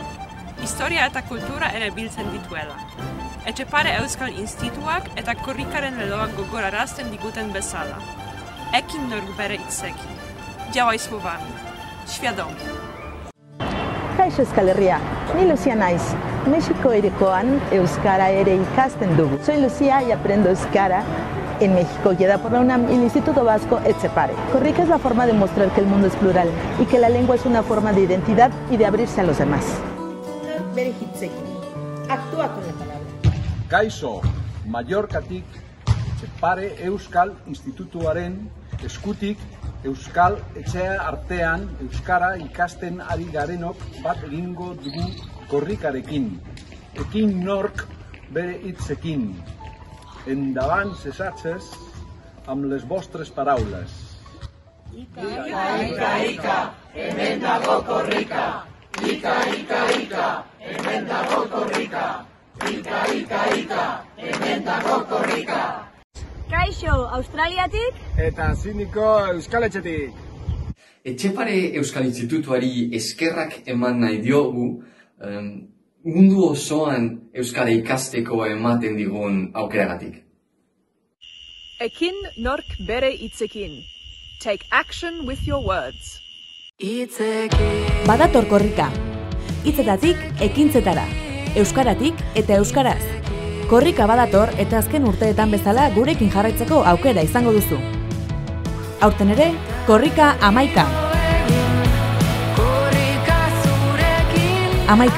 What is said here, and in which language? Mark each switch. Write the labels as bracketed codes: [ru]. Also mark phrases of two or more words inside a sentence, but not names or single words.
[eu] Historia eta kultura ere biltzen dituela. Etxepare Euskal Institutuak eta korrikaren leloak gogorarazten diguten bezala. Ekin nork bere hitzekin. [pl] Działaj słowami. Świadomie. [eu] Kaixo Euskal Herria, ni Lucia naiz. Mexiko erekoan euskara ere ikasten dugu. [es] Soy Lucia y aprendo euskara en México, guiada por la UNAM y el Instituto Vasco Etxepare. Korrika es la forma de mostrar que el mundo es plural y que la lengua es una forma de identidad y de abrirse a los demás. [eu] Bere hitzekin. [es] Actúa con la palabra. [eu] Kaixo, Mallorcatik, Etxepare Euskal Institutuaren eskutik Euskal Etxea artean euskara ikasten ari garenok bat egingo dugu korrikarekin. Ekin nork bere hitzekin. [ca] Endavant cessatges amb les vostres paraules. [eu] Ika, hemen dago korrika. Ika, hemen dago korrika. Ika, hemen dago korrika. Kaixo, Australiatik eta Ziniko Euskal Etxetik. Etxepare Euskal Institutuari eskerrak eman nahi diogu, mundu osoan euskara ikasteko ematen digun aukeragatik. Ekin nork bere hitzekin. [en] Take action with your words. [eu] Badator korrika. Hitzetatik ekintzetara. Euskaratik eta euskaraz. Korrika badator eta azken urteetan bezala gurekin jarraitzeko aukera izango duzu. Aurten ere, korrika 11. 11.